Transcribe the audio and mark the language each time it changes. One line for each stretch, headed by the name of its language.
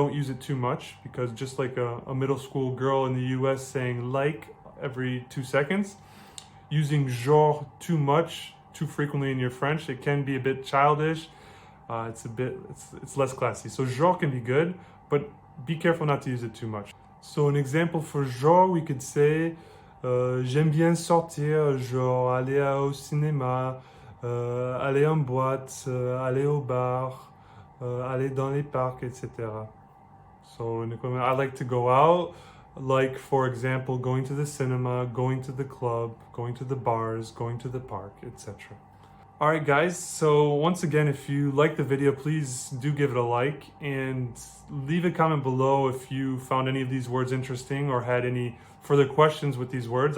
English: Don't use it too much, because just like a middle school girl in the US saying like every 2 seconds, using genre too much, too frequently in your French, it can be a bit childish. It's less classy. So genre can be good, but be careful not to use it too much. So an example for genre, we could say,
French: j'aime bien sortir, genre aller au cinéma, aller en boîte, aller au bar, aller dans les parcs, etc.
English: So I like to go out, like, for example, going to the cinema, going to the club, going to the bars, going to the park, etc. Alright guys, so once again, if you like the video, please do give it a like and leave a comment below if you found any of these words interesting or had any further questions with these words.